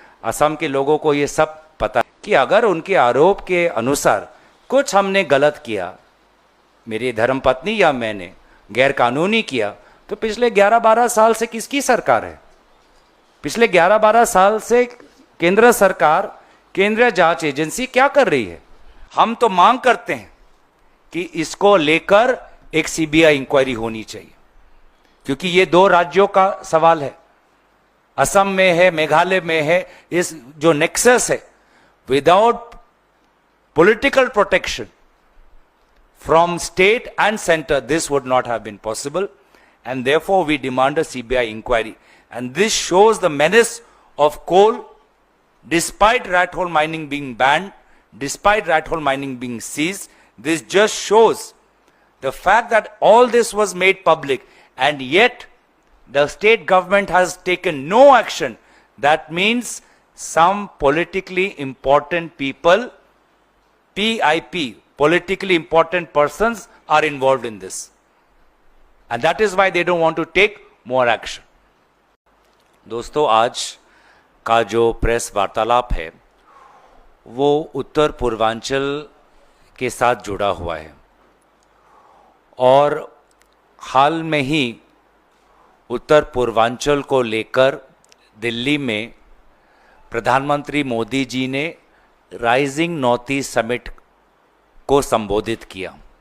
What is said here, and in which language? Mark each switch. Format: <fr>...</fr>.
<hi>असम के लोगों को ये सब पता है कि अगर उनके आरोप के अनुसार कुछ हमने गलत किया, मेरी धर्मपत्नी या मैंने गैर कानूनी किया, तो पिछले 11-12 साल से किसकी सरकार है? पिछले 11-12 साल से केंद्र सरकार, केंद्रीय जांच एजेंसी क्या कर रही है? हम तो मांग करते हैं कि इसको लेकर एक सीबीआई इंक्वायरी होनी चाहिए, क्योंकि ये 2 राज्यों का सवाल है। असम में है, मेघालय में है, इस जो नेक्सस है,</hi> <en>Without political protection from state and center, this would not have been possible, and therefore we demand a CBI inquiry. And this shows the menace of coal, despite rat hole mining being banned, despite rat hole mining being seized. This just shows the fact that all this was made public, and yet the state government has taken no action. That means some politically important people, PIP, politically important persons, are involved in this, and that is why they don't want to take more action.</en> <hi>दोस्तों, आज का जो press वार्तालाप है वो उत्तर पूर्वांचल के साथ जुड़ा हुआ है और हाल में ही उत्तर पूर्वांचल को लेकर दिल्ली में प्रधानमंत्री मोदी जी ने राइजिंग नॉर्थ ईस्ट समिट को संबोधित किया,</hi>